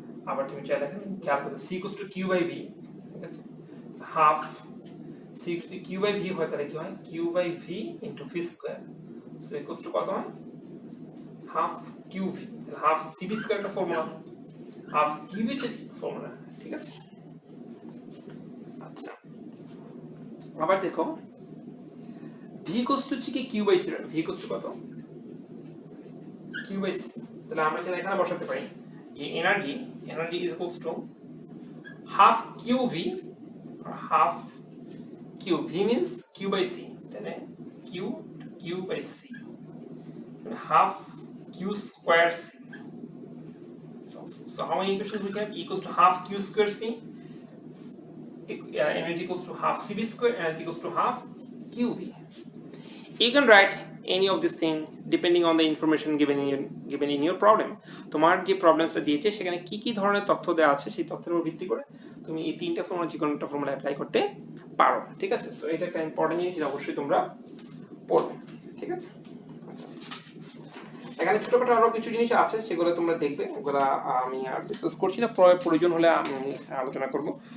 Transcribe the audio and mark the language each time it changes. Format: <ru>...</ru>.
<bn>আবার তুমি চাইলে এখানে খেয়াল করো</bn> <en>c equals to q by v,</en> <bn>ঠিক আছে?</bn> <en>half c equals to q by v হয়,</en> <bn>তাহলে কি হয়?</bn> <en>q by v into v square, so equals to</en> <bn>কত হয়?</bn> <en>half qv,</en> <bn>তাহলে</bn> <en>half cv square</en> <bn>একটা ফর্মুলা,</bn> <en>half qv</en> <bn>এর ফর্মুলা, ঠিক আছে? আচ্ছা, আবার দেখো</bn> <en>v equals to কি q by c, v equals to কত? q by c,</en> <bn>তাহলে আমরা এখানে বসাতে পারি যে energy</bn> <en>is equals to half qv, or half q, v means q by c, তাহলে q by c, half q square c. So how many equations we have? Equals to half q square c, energy equals to half cv square, energy equals to half qv. You can write any of this thing depending on the information given in your problem.</en> <bn>তোমার যে প্রবলেমসটা দিয়েছে সেখানে কি কি ধরনের তথ্য দেওয়া আছে সেই তথ্যের উপর ভিত্তি করে তুমি এই তিনটা ফর্মুলা যে কোনোটা ফর্মুলা অ্যাপ্লাই করতে পারো, ঠিক আছে? সো এটা একটা ইম্পর্টেন্ট জিনিস, অবশ্যই তোমরা পড়বে, ঠিক আছে? আচ্ছা, এখানে ছোটখাটো আরো কিছু জিনিস আছে, সেগুলো তোমরা দেখবে, ওগুলো আমি আর ডিসকাস করছি না, প্রয়োজন হলে আমি আলোচনা করব।</bn>